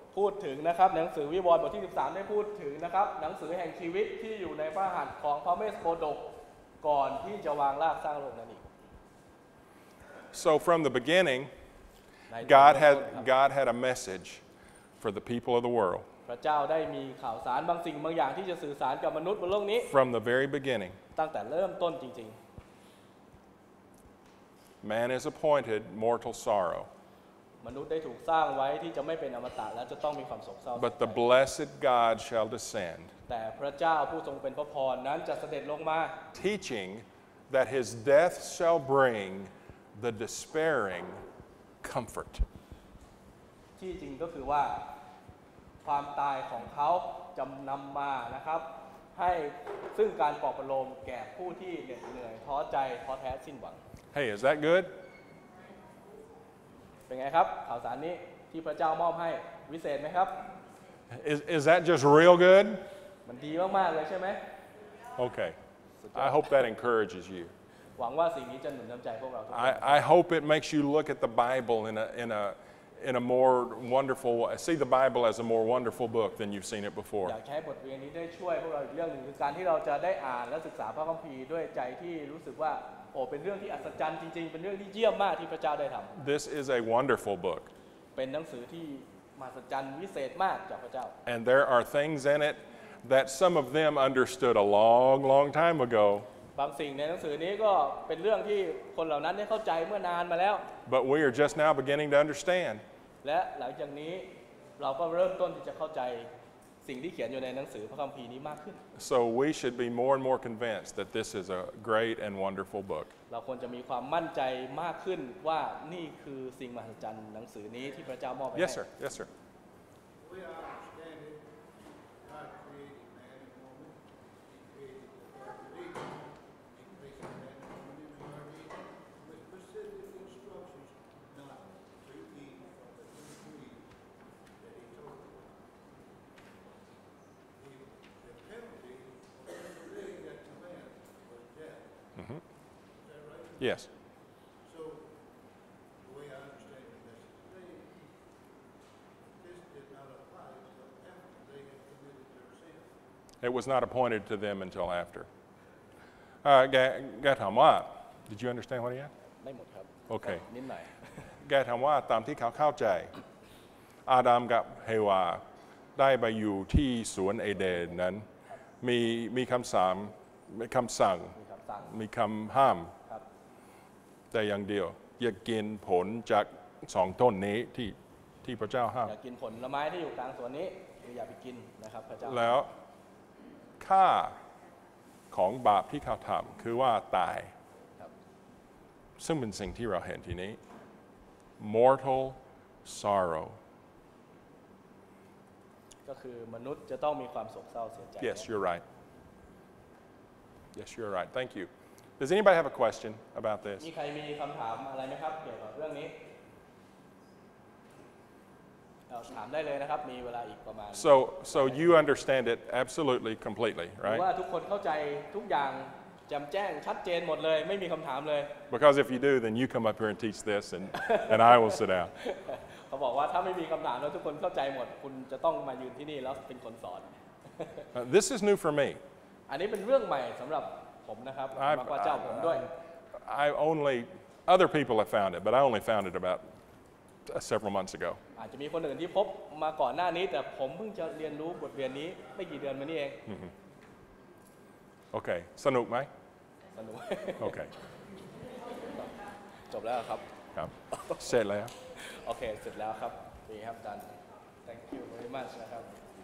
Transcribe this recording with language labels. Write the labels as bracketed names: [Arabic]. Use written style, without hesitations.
[Thai] พูดถึงนะครับหนังสือวิวรณ์บทที่13ได้พูดถึงนะครับหนังสือแห่งชีวิตที่อยู่ในพระหัตถ์ของพระเมสโปดกก่อนที่จะวางรากสร้างโลกนั้นอีก [English] So from the beginning, God had a message for the people of the world. [Thai] พระเจ้าได้มีข่าวสารบางสิ่งบางอย่างที่จะสื่อสารกับมนุษย์บนโลกนี้ [English] From the very beginning, [Thai] ตั้งแต่เริ่มต้นจริง [English] man is appointed mortal sorrow, [Thai] ๆมนุษย์ได้ถูกสร้างไว้ที่จะไม่เป็นอมตะและจะต้องมีความโศกเศร้า [English] but the blessed God shall descend, [Thai] แต่พระเจ้าผู้ทรงเป็นพระพรนั้นจะเสด็จลงมา [English] teaching that his death shall bring the despairing comfort. [Thai] ที่จริงก็คือว่าความตายของเขาจะนำมานะครับให้ซึ่งการปลอบประโลมแก่ผู้ที่เหน็ดเหนื่อยท้อใจท้อแท้สิ้นหวัง [English] Hey, is that good? [Thai] เป็นไงครับข่าวสารนี้ที่พระเจ้ามอบให้วิเศษไหมครับ [English] Is that just real good? [Thai] มันดีมากๆเลยใช่ไหม [English] Okay. I hope that encourages you. [Thai] หวังว่าสิ่งนี้จะหนุนน้ำใจพวกเราทุกคน [English] I hope it makes you look at the Bible in a more wonderful way. See the Bible as a more wonderful book than you've seen it before. [Thai] อยากใช้บทเรียนนี้ได้ช่วยพวกเราอีกเรื่องหนึ่งคือการที่เราจะได้อ่านและศึกษาพระคัมภีร์ด้วยใจที่รู้สึกว่าโอ้เป็นเรื่องที่อัศจรรย์จริงๆเป็นเรื่องที่เยี่ยมมากที่พระเจ้าได้ทำ [English] This is a wonderful book. [Thai] เป็นหนังสือที่มหัศจรรย์วิเศษมากจากพระเจ้า [English] And there are things in it that some of them understood a long, long time ago. [Thai] บางสิ่งในหนังสือนี้ก็เป็นเรื่องที่คนเหล่านั้นได้เข้าใจเมื่อนานมาแล้ว [English] But we are just now beginning to understand. [Thai] และหลังจากนี้เราก็เริ่มต้นที่จะเข้าใจสิ่งที่เขียนอยู่ในหนังสือพระคัมภีร์นี้มากขึ้น [English] So we should be more and more convinced that this is a great and wonderful book. [Thai] เราควรจะมีความมั่นใจมากขึ้นว่านี่คือสิ่งมหัศจรรย์หนังสือนี้ที่พระเจ้ามอบให้ [English] Yes, sir. Yes, sir. We understand it. God created man and woman. He created the Garden of Eden. He placed man and woman in the Garden of Eden with specific instructions not to eat from the tree that he told them. The penalty for disobeying that command was death. Mhm. Is that right? Yes. So, the way I understand the message today, this did not apply until after they had committed their sin. It was not appointed to them until after. [Thai] แกถามว่า [English] Did you understand what he asked? [Thai] ไม่หมดครับ [English] Okay. [Thai] นิดหน่อย แกถามว่าตามที่เขาเข้าใจ อาดัมกับเฮวาได้ไปอยู่ที่สวนเอเดนนั้น มีคำสั่ง มีคำสั่ง มีคำห้าม ครับ แต่อย่างเดียว อย่ากินผลจากสองต้นนี้ที่ ที่พระเจ้าห้าม อย่ากินผลไม้ที่อยู่กลางสวนนี้คืออย่าไปกินนะครับพระเจ้า แล้วค่าของบาปที่เขาทำคือว่าตาย ครับ ซึ่งเป็นสิ่งที่เราเห็นทีนี้ [English] mortal sorrow [Thai] ก็คือมนุษย์จะต้องมีความโศกเศร้าเสียใจ [English] yes you're right yes you're right thank you does anybody have a question about this [Thai] มีใครมีคำถามอะไรไหมครับเกี่ยวกับเรื่องนี้ถามได้เลยนะครับมีเวลาอีกประมาณ [English] so you understand it absolutely completely [Thai] หรือ [English] right [Thai] ว่าทุกคนเข้าใจทุกอย่างแจ่มแจ้งชัดเจนหมดเลยไม่มีคำถามเลย [English] because if you do then you come up here and teach this and I will sit down [Thai] เขาบอกว่าถ้าไม่มีคำถามแล้วทุกคนเข้าใจหมดคุณจะต้องมายืนที่นี่แล้วเป็นคนสอน [English] this is new for me [Thai] อันนี้เป็นเรื่องใหม่สำหรับผมนะครับมากกว่าเจ้าผมด้วย [English] I only other people have found it but I only found it about several months ago [Thai] อาจจะมีคนอื่นที่พบมาก่อนหน้านี้แต่ผมเพิ่งจะเรียนรู้บทเรียนนี้ไม่กี่เดือนมานี้เอง โอเคสนุกไหม สนุก โอเค จบแล้วครับ ครับเสร็จแล้ว โอเคเสร็จแล้วครับดีครับอาจารย์ [English] thank you very much [Thai] นะครับ